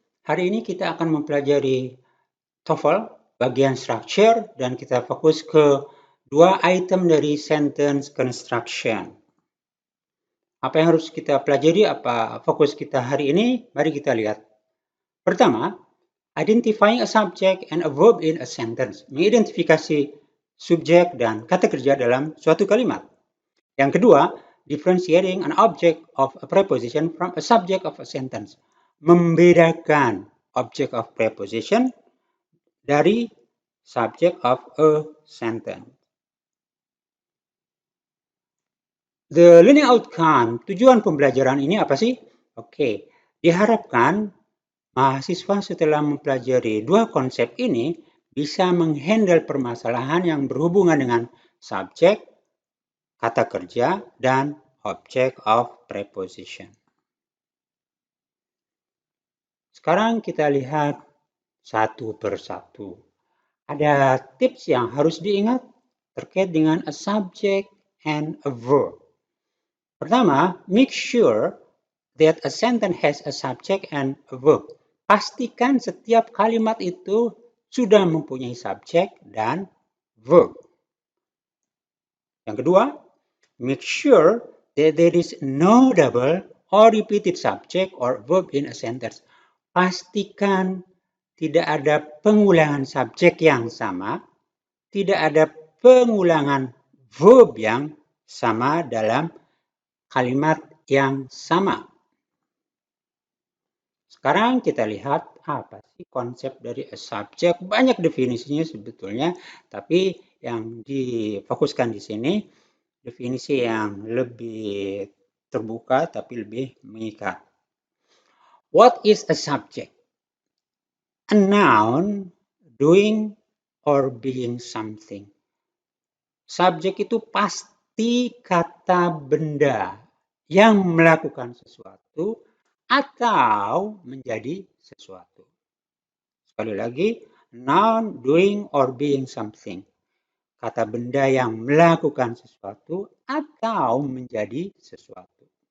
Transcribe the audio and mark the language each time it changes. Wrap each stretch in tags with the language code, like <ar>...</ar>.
<id>Hari ini kita akan mempelajari TOEFL bagian structure dan kita fokus ke dua item dari sentence construction. Apa yang harus kita pelajari, apa fokus kita hari ini? Mari kita lihat.</id> <en>Pertama, identifying a subject and a verb in a sentence.</en> <id>Mengidentifikasi subjek dan kata kerja dalam suatu kalimat. Yang kedua,</id> <en>differentiating an object of a preposition from a subject of a sentence.</en> <id>Membedakan</id> <en>object of preposition</en> <id>dari</id> <en>subject of a sentence. The learning outcome,</en> <id>tujuan pembelajaran ini apa sih? Oke, diharapkan mahasiswa setelah mempelajari dua konsep ini bisa menghandle permasalahan yang berhubungan dengan subjek, kata kerja, dan object of preposition. Sekarang kita lihat satu persatu. Ada tips yang harus diingat terkait dengan</id> <en>a subject and a verb. Pertama, make sure that a sentence has a subject and a verb.</en> <id>Pastikan setiap kalimat itu sudah mempunyai subjek dan verb. Yang kedua,</id> <en>make sure that there is no double or repeated subject or verb in a sentence.</en> <id>Pastikan tidak ada pengulangan subjek yang sama, tidak ada pengulangan verb yang sama dalam kalimat yang sama. Sekarang kita lihat apa sih konsep dari a subject. Banyak definisinya sebetulnya, tapi yang difokuskan di sini definisi yang lebih terbuka tapi lebih mengikat.</id> <en>What is a subject? A noun doing or being something.</en> <id>Subjek itu pasti kata benda yang melakukan sesuatu atau menjadi sesuatu. Sekali lagi,</id> <en>noun doing or being something.</en> <id>Kata benda yang melakukan sesuatu atau menjadi sesuatu.</id>